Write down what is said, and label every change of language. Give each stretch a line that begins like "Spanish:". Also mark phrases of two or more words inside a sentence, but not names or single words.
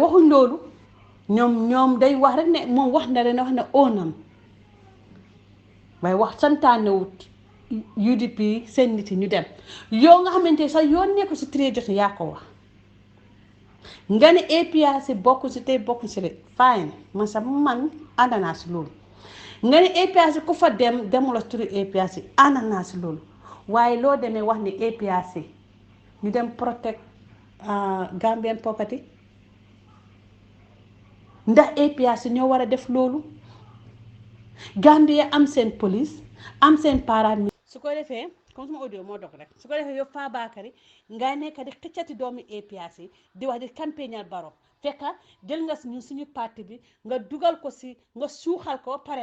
Wolof: waxuñ loolu ñoom day wax rek ne moom wax na leen wax ne onam waaye wax santaanewut UDP seen nit yi ñu dem yow nga xamante sax yoon nekku si trade jot yaa ko wax nga ne APRC bokku si tey bokku si rek fine man sax man ànd naa si loolu nga ne APRC ku fa dem demula turi APRC ànd naa si loolu waaye loo demee wax ni APRC ñu dem
English: protect Gambian property
Wolof: ndax APRC ñoo war a def loolu Gambia am seen police am seen paramilitaire su ko defee comme sama audio moo dog rek su ko defee yow Fabakary nga nekk di xëccati doomi APRC di wax di campagnal Barrow fekka jël nga suñu parti bi nga dugal ko si nga suuxal ko pare